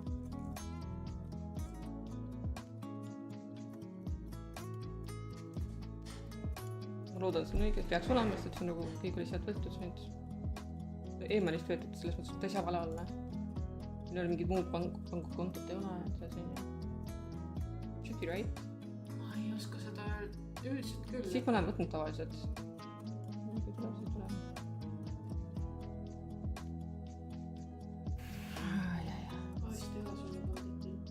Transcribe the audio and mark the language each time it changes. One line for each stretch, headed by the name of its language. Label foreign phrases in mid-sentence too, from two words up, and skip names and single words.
Estonian: ma loodan, see on õige, peaks olema, sest et see on nagu kõik oli sealt võetud, see on eemalist võetud, selles mõttes, et ta ei saa vale olla. Meil ei ole mingit muud pangakontot ei ole, et see on ju.
English: Should be right.
Estonian: ma ei oska seda öelda. Üldiselt küll. Siit ma olen võtnud tavaliselt. Siit tuleb. Vahest ei ole sulle pandud.